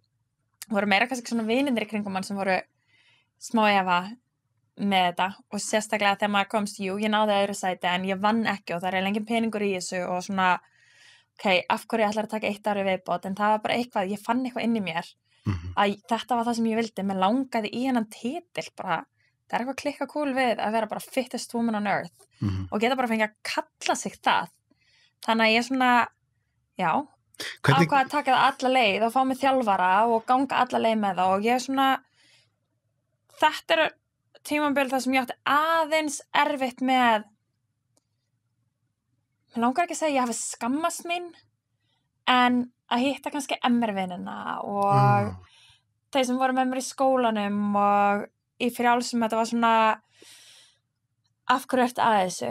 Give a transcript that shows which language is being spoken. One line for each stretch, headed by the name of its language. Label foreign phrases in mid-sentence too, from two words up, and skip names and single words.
Icelandic: Voru meira kannski svona vinirnir í kringum mann sem voru smá efa með þetta og sérstaklega þegar maður komst, jú, ég náði öðru sæti en ég vann ekki og það er engin peningur í þessu og svona, ok, af hverju ég ætlar að taka 1 ár í viðbót, en það var bara eitthvað, ég fann eitthvað inn í mér að þetta var það sem ég vildi, mér langaði í hennan titil bara, það er eitthvað klikka cool við að vera bara
English: fittest woman on earth
Icelandic: og geta bara fengið að kalla sig það. Þannig að ég svona, já, ákvað að taka það alla leið og fá mig þjálfara og ganga alla leið með það og ég svona, þetta er tímabil það sem ég átti aðeins erfitt með, mér langar ekki að segja ég hafi skammast mín, en að hitta kannski MR-vinina og þeir sem voru með mér í skólanum og í frjálsum, þetta var svona, af hverju ertu að þessu?